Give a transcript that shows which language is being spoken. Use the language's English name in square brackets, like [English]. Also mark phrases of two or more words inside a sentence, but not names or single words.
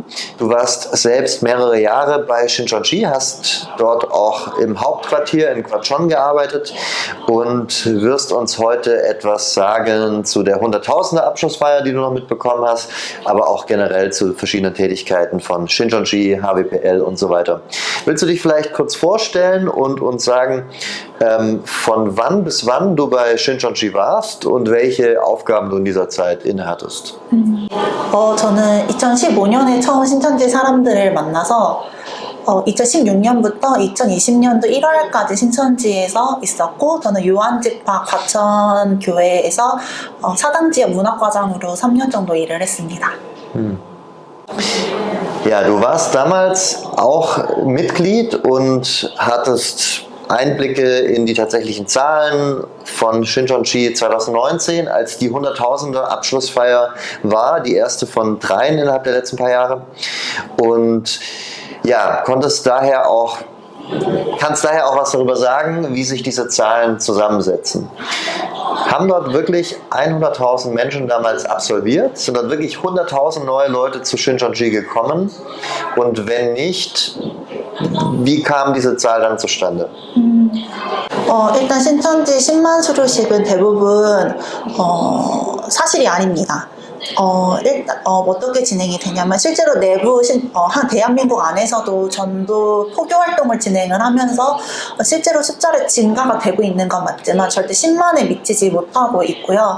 [German] Du warst selbst mehrere Jahre bei Shincheonji, hast dort auch im Hauptquartier in Gwacheon gearbeitet und wirst uns heute etwas sagen zu der 100.000er Abschlussfeier, die du noch mitbekommen hast, aber auch generell zu verschiedenen Tätigkeiten von Shincheonji, HWPL und so weiter. Willst du dich vielleicht kurz vorstellen und uns sagen, von wann bis wann du bei Shincheonji warst und welche Aufgaben du in dieser Zeit innehattest? [Korean] 저는 2015년에 처음 신천지 사람들을 만나서 2016년부터 2020년도 1월까지 신천지에서 있었고, 저는 요한집합 과천 교회에서 사당지역 문학과장으로 3년 정도 일을 했습니다. [German] Ja, du warst damals auch Mitglied und hattest Einblicke in die tatsächlichen Zahlen von Shincheonji 2019, als die 100.000er Abschlussfeier war, die erste von 3 innerhalb der letzten paar Jahre. Und ja, kannst daher auch was darüber sagen, wie sich diese Zahlen zusammensetzen. Haben dort wirklich 100.000 Menschen damals absolviert? Sind dort wirklich 100.000 neue Leute zu Shincheonji gekommen? Und wenn nicht, wie kam diese Zahl dann zustande? [Korean] 일단 신천지 10만 수료식은 대부분 사실이 아닙니다. 어떻게 진행이 되냐면, 실제로 한 대한민국 안에서도 전도 포교 활동을 진행을 하면서 실제로 숫자를 증가가 되고 있는 건 맞지만 절대 10만에 미치지 못하고 있고요.